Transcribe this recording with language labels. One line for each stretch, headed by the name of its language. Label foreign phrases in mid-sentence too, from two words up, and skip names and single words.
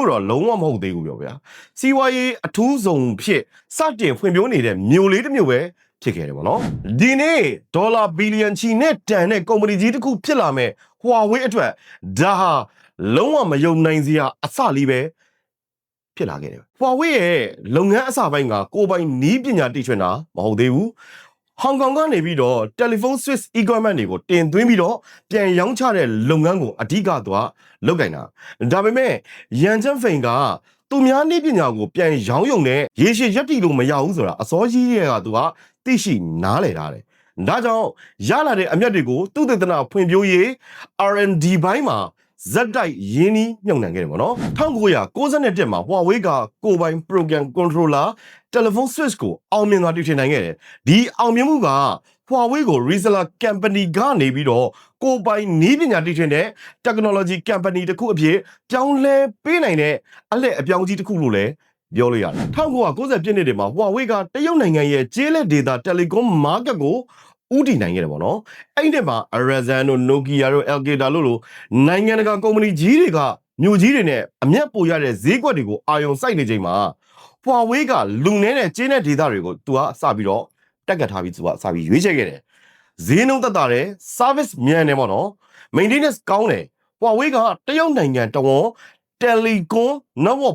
Burmese: တော့လုံးဝမဟုတ်သေးဘူးပြောဗျာစီးပွားရေးအထူးဆုံးဖြစ်စတင်ဖွံ့ဖြိုးနေတဲ့မြို့လေးတစ်မြို့ပဲဖြစ်ခဲ့တယ်ဗောနော်ဒီနေ့ဒေါ်လာဘီလီယံချီနဲ့တန်တဲ့ကုမ္ပဏီကြီးတစ်ခုဖြစ်လာမဲ့ Huawei အတွက်ဒါဟာလုံးဝမယုံနိုင်စရာအစလေးပဲဖြစ်လာခဲ့တယ် Huawei ရဲ့လုပ်ငန်းအစပိုင်းကကိုယ်ပိုင်နီးပညာတိကျတာမဟုတ်သေးဘူးဟောင်ကောင်ကနေပြီးတော့
English: telephone switch equipment
Burmese: တွေကိုတင်သွင်းပြီးတော့ပြန်ရောင်းချတဲ့လုပ်ငန်း ကိုအဓိကသူကလုပ်ကင်တာဒါပေမဲ့ရန်ကျန်းဖိန်ကသူများနည်းပညာကိုပြန်ရောင်းယုံနဲ့ရေရှည်ရက်တည်လို့မရဘူးဆိုတာ အစောကြီးတွေကသူကသိရှိနားလည်ထားတယ်ဒါကြောင့်ရလာတဲ့အမြတ်တွေကိုသူတေသနာဖွံ့ဖြိုးရေး R&D ဘိုင်းမှာဇက်တိုက်ရင်းနှီးမြှုပ်နှံခဲ့တယ်ပေါ့နော်1991မှာ Huawei ကကိုယ်ပိုင်
English: program controller telephone switch
Burmese: ကိုအောင်မြင်စွာတည်ထွင်နိုင်ခဲ့တယ်ဒီအောင်မြင်မှုက Huawei ကို
English: reseller company
Burmese: ကနေပြီးတော့ကိုယ်ပိုင်နည်းပညာတည်ထွင်တဲ့
English: technology company
Burmese: တစ်ခုအဖြစ်ပြောင်းလဲပေးနိုင်တဲ့အလှည့်အပြောင်းကြီးတစ်ခုလို့လည်းပြောလို့ရတယ် 1990ပြည့်နှစ်တွေမှာ Huawei ကတရုတ်နိုင်ငံရဲ့ကျေးလက်ဒေသ
English: telecom market
Burmese: ကိုဦးတည်နိုင်ခဲ့တယ်ပေါ့နော်အဲ့ဒီမှာ Ericsson တို့ Nokia တို့ Alcatel လို့နိုင်ငံတကာကုမ္ပဏီကြီးတွေကမြို့ကြီးတွေနဲ့အမျက်ပိုရတဲ့ဈေးကွက်တွေကိုအာရုံစိုက်နေချိန်မှာ Huawei ကလူနေတဲ့ကျေးလက်ဒေသတွေကိုသူကစပြီးတော့တက်ကတ်ထားပြီးသူကစပြီးရွေးချယ်ခဲ့တယ်ဈေးနှုန်းသက်သာတယ် service မြန်တယ်ပေါ့နော် maintenance ကောင်းတယ် Huawei ကတရုတ်နိုင်ငံတဝန်
English: telecom network